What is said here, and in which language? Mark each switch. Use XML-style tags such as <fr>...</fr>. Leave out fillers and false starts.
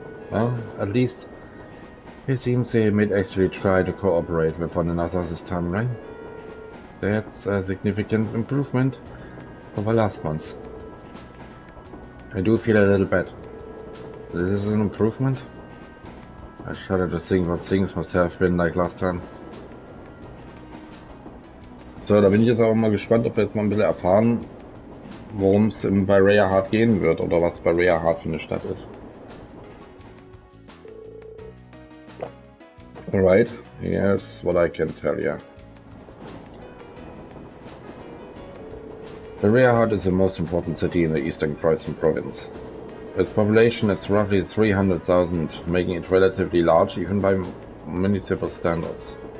<en>Well, at least it seems they might actually try to cooperate with one another this time, right? That's a significant improvement over last month. I do feel a little bad. This is an improvement? I shudder to think what things must have been like last time.</en> <de>So, da bin ich jetzt auch mal gespannt, ob wir jetzt mal ein bisschen erfahren, worum es in Bareahard gehen wird oder was Bareahard für eine Stadt ist.</de> <en>Alright, here's what I can tell you. Bareahard is the most important city in the eastern Croissant province. Its population is roughly 300,000, making it relatively large even by municipal standards.</en>